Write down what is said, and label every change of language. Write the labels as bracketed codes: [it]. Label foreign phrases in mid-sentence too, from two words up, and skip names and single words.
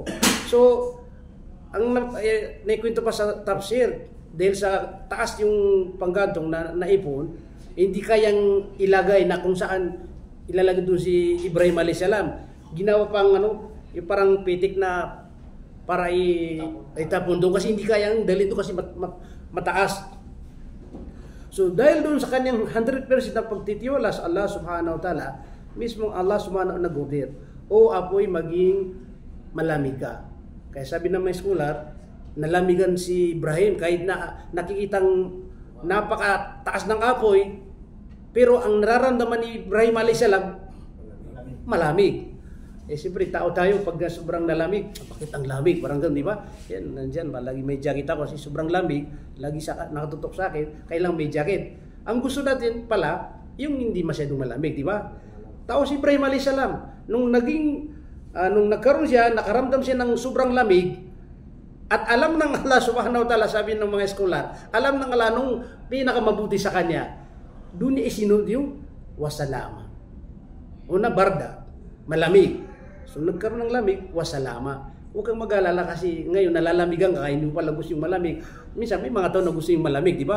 [tl] So, ang naikwento pa sa tafsir, dahil sa taas yung panggatong na naipon, hindi kayang ilagay na kung saan ilalagay doon si Ibrahim a.s. Ginawa pang ano, yung parang pitik na para itapon doon kasi hindi kayang dalhin doon kasi mataas. So dahil doon sa kanyang 100% na pagtitiwala sa Allah [ar] سبحانه وتعالى, [tl] mismong Allah [ar] سبحانه وتعالى [tl] nag-order, o apoy maging malamig ka. Kaya sabi ng mga scholar, nalamigan si Ibrahim kahit na nakikitang napakataas ng apoy, pero ang nararamdaman ni Ibrahim a.s. malamig. Siyempre tao tayo pag sobrang nalamig, bakit ang lamig? Parang ganun, di ba? Yan, nandyan, lagi may jacket ako kasi sobrang lamig, lagi nakatutok sa akin, kailang may jacket. Ang gusto natin pala, yung hindi masyadong malamig, di ba? Tao si Ibrahim a.s. Nung nagkaroon siya, nakaramdam siya ng sobrang lamig, at alam ng Allah [ar] سبحانه وتعالى, [tl] sabi ng mga scholar, alam ng Allah nung pinakamabuti sa kanya, doon niya isinod yung wasalama. Una, barda, malamig. So nagkaroon ng lamig, wasalama. Huwag kang mag-alala kasi ngayon nalalamigan ka, hindi mo pala gusto yung malamig. Minsan may mga tao na gusto yung malamig, di ba?